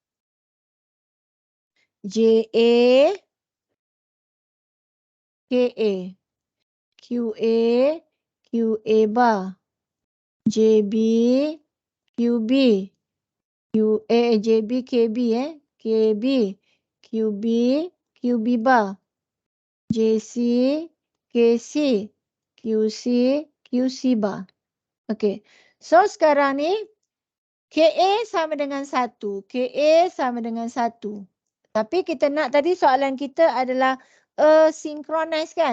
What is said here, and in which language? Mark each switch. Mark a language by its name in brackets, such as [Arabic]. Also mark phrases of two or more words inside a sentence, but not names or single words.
[Malay] JA, KA. QA, QA bar. JB, QB. JB, KB KB, QB, QB bar. JC, KC, QC, QC bar. Okey. So, sekarang ni KA sama dengan 1. KA sama dengan 1. Tapi kita nak tadi soalan kita adalah asynchronous kan?